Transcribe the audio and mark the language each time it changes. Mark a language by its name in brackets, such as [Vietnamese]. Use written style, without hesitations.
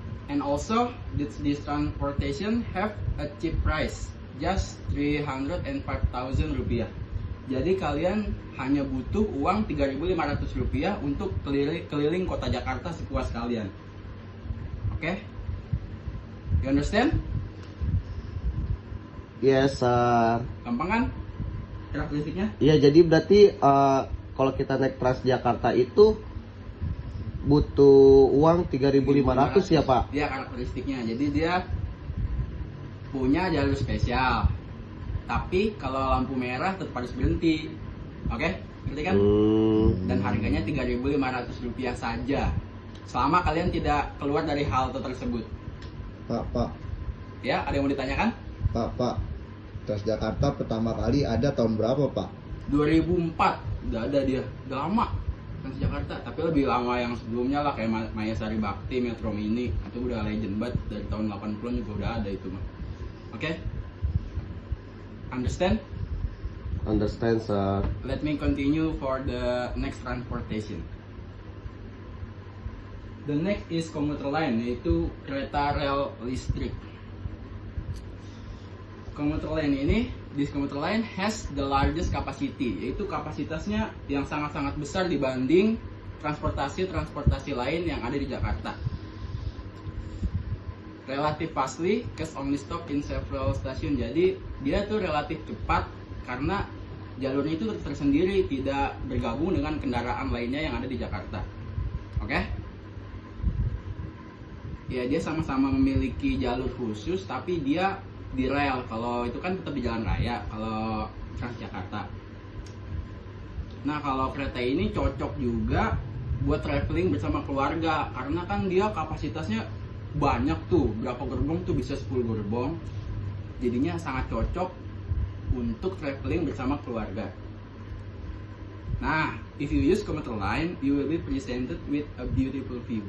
[English] And also this transportation have a cheap price, just 305,000 rupiah. [Indonesian] Jadi kalian hanya butuh uang 3.500 rupiah untuk keliling kota Jakarta sepuas kalian. [English] Oke? You understand? yes, sir. [Indonesian] Gampang kan? Karakteristiknya? Ya, jadi berarti kalau kita naik Transjakarta itu butuh uang 3.500 ya Pak? Dia karakteristiknya. Jadi dia punya jalur spesial. Tapi kalau lampu merah tetap harus berhenti. Oke? Ngerti kan? Dan harganya Rp3.500 saja. Selama kalian tidak keluar dari halte tersebut. Pak. Ya, ada yang mau ditanyakan? Pak. Transjakarta pertama kali ada tahun berapa, Pak? 2004 udah ada dia. Udah lama Transjakarta, tapi lebih lama yang sebelumnya lah, kayak Maya Sari Bakti, Metro Mini. Itu udah legend banget, dari tahun 80-an juga udah ada itu mah. [English] Oke? Understand? Understand, sir. Let me continue for the next transportation. The next is [Indonesian] komuter line, yaitu kereta rel listrik. Komuter line ini, [English] this komuter line has the largest capacity, [Indonesian] yaitu kapasitasnya yang sangat-sangat besar dibanding transportasi lain yang ada di Jakarta. [English] Relatif fastly, cause only stop in several station. [Indonesian] Jadi dia tuh relatif cepat karena jalurnya itu tersendiri, tidak bergabung dengan kendaraan lainnya yang ada di Jakarta. Oke? Ya, dia sama-sama memiliki jalur khusus, tapi dia di rel. Kalau itu kan tetap di jalan raya kalau Transjakarta. Nah, kalau kereta ini cocok juga buat traveling bersama keluarga, karena kan dia kapasitasnya banyak tuh, berapa gerbong tuh, bisa 10 gerbong. Jadinya sangat cocok untuk traveling bersama keluarga. [English] Nah, if you use komuter line, you will be presented with a beautiful view.